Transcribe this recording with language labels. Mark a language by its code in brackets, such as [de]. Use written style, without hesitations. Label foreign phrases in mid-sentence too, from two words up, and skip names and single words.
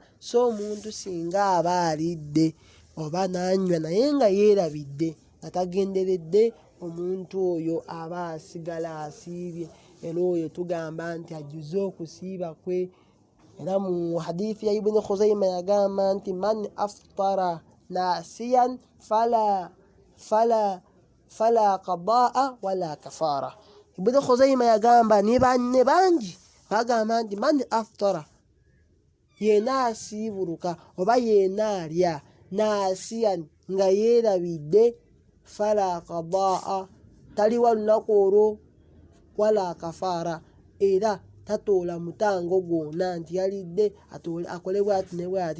[lg] So omuntu singa aba alidde oba n'anywa naye nga yeerabidde nga tagenderedde, omuntu oyo aba asigala asiibye, era oyo tugamba nti ajjuze okusiiba kwe. Era mu hadithi ya Ibn Khuzaima yagamba nti [ar] من أفطر ناسيا فلا قضاء ولا كفارة. [lg] Ibn Khuzaima yagamba ne banne bangi bagamba nti [ar] من أفطر, [lg] yeena asiibuluka oba yeena alya nasiyan nga yeerabidde, [ar] فلا قضاء, [lg] taliwa lunaku olwo, [ar] ولا كفارة, [lg] era tatoola mutango gwonna nti yalidde akole bw'ati ne bw'ati.